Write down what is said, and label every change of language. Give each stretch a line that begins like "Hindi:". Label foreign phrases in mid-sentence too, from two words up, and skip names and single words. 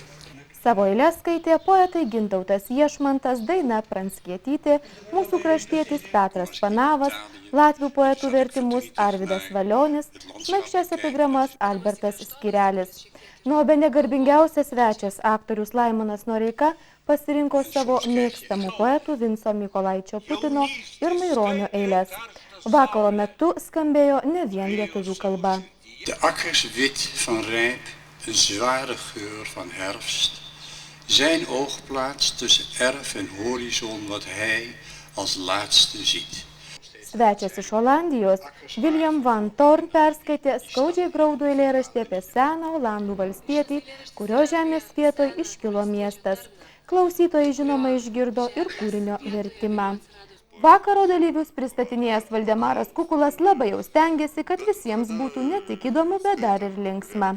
Lithuanian: Savo eilės skaitė poetai Gintautas Iešmantas, Daina Pranckietytė, mūsų kraštietis Petras Panavas, latvių poetų vertimus Arvydas Valionis, šmaikščias epigramas Albertas Skirelis. Nuo bene garbingiausias svečias aktorius Laimonas Noreika pasirinko savo mėgstamų poetų Vinco Mykolaičio Putino ir Maironio eiles. Vakaro metu skambėjo ne vien lietuvių kalba.
Dutch: De akkers wit van rijp, een zware geur van herfst. Zijn oog plaatst tussen erf en horizon wat hij als laatste ziet.
Lithuanian: Svečias iš Olandijos, William Van Thorn perskaitė skaudžiai graudų eilėraštį apie seną Olandų valstietį, kurio žemės vietoj iškilo miestas. Klausytojai žinoma išgirdo ir kūrinio vertimą. Vakaro dalyvius pristatinėjęs Valdemaras Kukulas labai jau stengiasi, kad visiems būtų ne tik įdomu, bet dar ir linksma.